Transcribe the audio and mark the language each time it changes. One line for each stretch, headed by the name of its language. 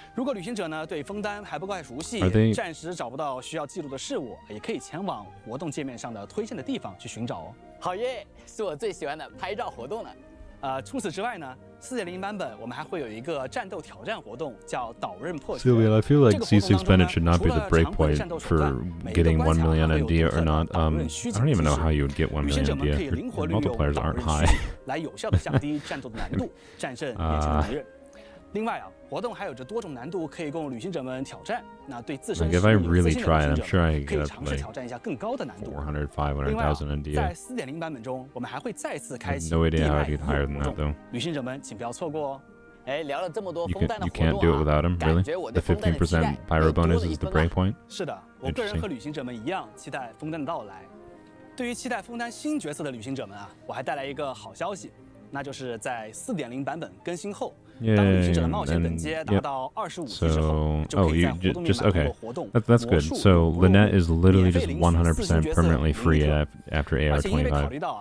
Chinese: 如果旅行者呢对枫丹还不太熟悉，暂时找不到需要记录的事物，也可以前往活动界面上的推荐的地方去寻找哦。好耶，是我最喜欢的拍照活动了。除此之外呢，4.0版本我们还会有一个战斗挑战活动，叫岛刃破局。
English: I feel like C6 Bennett should not be the breakpoint for getting 1 million ND or not. I don't even know how you would get 1 million ND. Your multipliers aren't high.
Chinese: 来有效的降低战斗的难度，战胜眼前的敌人。另外啊，活动还有着多种难度可以供旅行者们挑战。那对自身实力有自信的旅行者，可以尝试挑战一下更高的难度。另外，在4.0版本中，我们还会再次开启地脉活动，旅行者们请不要错过哦。聊了这么多枫丹的活动
English: You can't do it without him, really? The 15% pyro bonus is the breakpoint?
Chinese: 是的，我个人和旅行者们一样期待枫丹的到来。对于期待枫丹新角色的旅行者们啊，我还带来一个好消息，那就是在4.0版本更新后。当旅行者的冒险等阶达到25级之后，就可以在活动里满足活动。
English: That's good. So Lynette is literally just 100% permanently free after AR25.